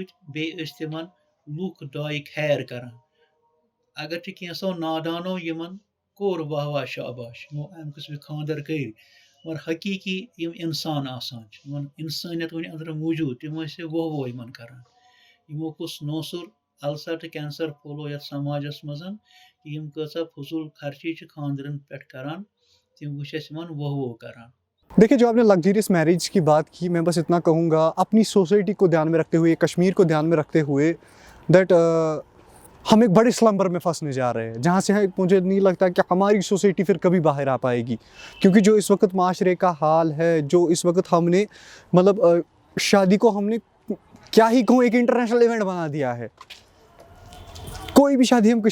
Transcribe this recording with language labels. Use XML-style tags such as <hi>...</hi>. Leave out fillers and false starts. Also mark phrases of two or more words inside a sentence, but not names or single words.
<ks>بیٚیہِ ٲسۍ تِمن لُکھ دعایہِ خیر کران اگر تہِ کینٛژھو نادانو یِمن کوٚر واہ واہ شاباش یِمو امہِ قٕسمٕکۍ خانٛدر کٔرۍ مگر حقیٖقی یِم اِنسان آسان چھِ یِمن اِنسٲنیت وٕنہِ أنٛدرٕ موٗجوٗد تِم ٲسۍ ووہ ووہ یِمن کران یِمو کُس نوسُر السر تہٕ کینسر پھوٚلو یتھ سماجس منٛز یِم کۭژاہ فضوٗل خرچی چھِ خانٛدرن پٮ۪ٹھ کران تِم وٕچھ اَسہِ یِمن ووہ ووہ کران</ks> <ur>دیکھیے جو آپ نے</ur> <en>luxurious marriage</en> <ur>کی بات کی میں بس اتنا کہوں گا اپنی سوسائٹی کو دھیان میں رکھتے ہوئے کشمیر کو دھیان میں رکھتے ہوئے دیٹ ہم ایک بڑے سلمبر میں پھنسنے جا رہے ہیں جہاں سے مجھے نہیں لگتا کہ ہماری سوسائٹی پھر کبھی باہر آ پائے گی کیونکہ جو اس وقت معاشرے کا حال ہے جو اس وقت ہم نے مطلب شادی کو ہم نے کیا ہی کہوں ایک</ur> <en>international event</en> <ur>بنا دیا ہے کوئی بھی شادی ہم</ur>